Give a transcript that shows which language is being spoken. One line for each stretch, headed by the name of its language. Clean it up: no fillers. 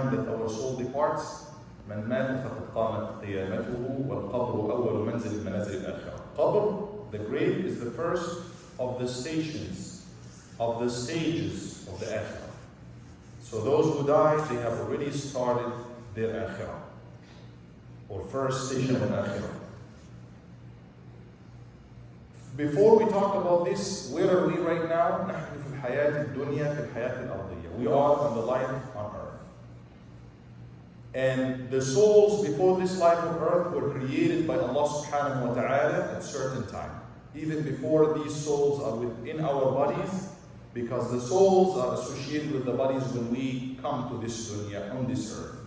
English: that our soul departs,
Arabic: من مات فقد قامت قيامته والقبر أول منزل من منازل الآخرة.
English: Qabr, the grave, is the first of the stages of the Akhirah. So those who die, they have already started their Akhirah, or first station of Akhirah. Before we talk about this, where are we right now?
Arabic: نحن في الحياة الدنيا في الحياة الأرضية.
English: We are on the life on earth. And the souls before this life on earth were created by Allah subhanahu wa ta'ala at a certain time. Even before these souls are within our bodies, because the souls are associated with the bodies when we come to this dunya, on this earth.